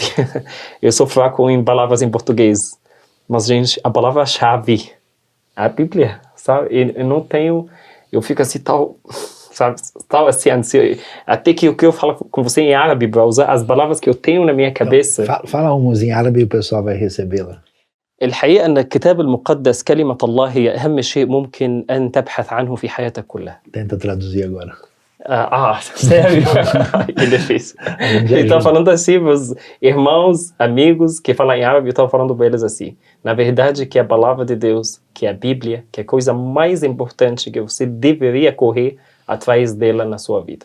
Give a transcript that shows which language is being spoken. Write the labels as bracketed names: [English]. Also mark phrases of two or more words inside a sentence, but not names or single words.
[Portuguese] Eu sou fraco em palavras em português. Mas, gente, a palavra-chave, a Bíblia, sabe? Eu não tenho... Eu fico assim, sabe? Tal assim, até que o que eu falo com você em árabe, para usar as palavras que eu tenho na minha cabeça... Então, fala uns em árabe e o pessoal vai recebê-la. [Arabic] الحقيقة أن الكتاب المقدس كلمة الله هي أهم شيء ممكن أن تبحث عنه في حياتك كلها. [Portuguese] Tenta traduzir agora. Sério? Que difícil. Então, falando assim, os irmãos, amigos que falam em árabe, eu estava falando para eles assim. Na verdade, que a palavra de Deus, que a Bíblia, que é a coisa mais importante que você deveria correr atrás dela na sua vida.